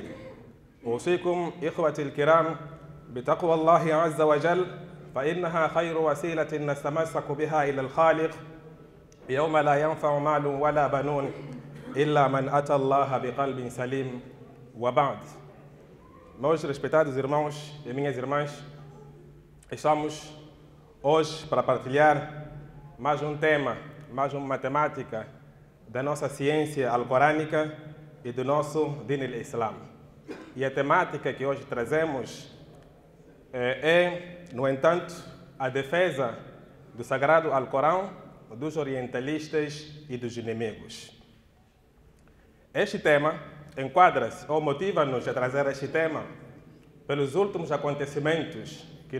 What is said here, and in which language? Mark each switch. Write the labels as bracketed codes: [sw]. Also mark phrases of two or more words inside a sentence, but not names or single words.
[ar] أوصيكم إخوتي الكرام بتقوى الله عز وجل فإنها خير وسيلة نتمسك بها إلى الخالق يوم لا ينفع مال ولا بنون إلا من أتى الله بقلب سليم. وبعد. [pt] Meus respeitados irmãos e minhas irmãs, estamos hoje para partilhar mais um tema, mais uma matemática da nossa ciência alcorânica e do nosso [ar] دين الإسلام. [pt] E a temática que hoje trazemos é, no entanto, a defesa do Sagrado Alcorão dos orientalistas e dos inimigos. Este tema enquadra-se ou motiva-nos a trazer este tema pelos últimos acontecimentos que